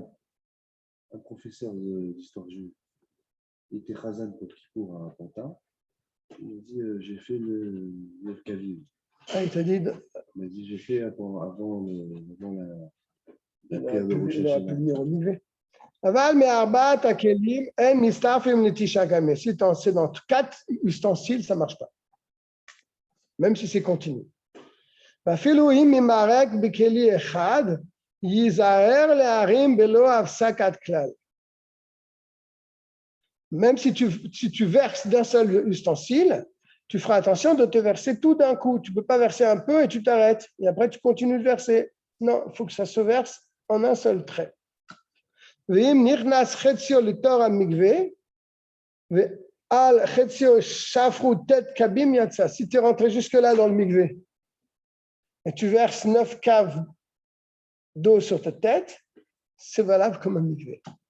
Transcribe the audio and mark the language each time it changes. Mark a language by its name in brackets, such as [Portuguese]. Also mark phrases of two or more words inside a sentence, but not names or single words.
[French] Un professeur d'histoire juive. Il était Khazan pour Kippour à Pantin. Il m'a dit j'ai fait le Kaviv. Ah, il t'a dit. Il m'a dit j'ai fait avant la prière de Rosh Hashanah. [Hebrew] אבל מארבעת הכלים אין מצטרפים לתשעה קבים. [French] Si c'est dans 4 ustensiles, ça ne marche pas. Même si c'est continu. [Hebrew] ואפילו אם מערה בכלי אחד יזהר להערות בלא הפסקה כלל. [French] Même si tu verses d'un seul ustensile, tu feras attention de te verser tout d'un coup. Tu ne peux pas verser un peu et tu t'arrêtes. Et après, tu continues de verser. Non, il faut que ça se verse en un seul trait. Si tu es rentré jusque-là dans le mikvé et tu verses 9 caves d'eau sur ta tête, c'est valable comme un mikvé.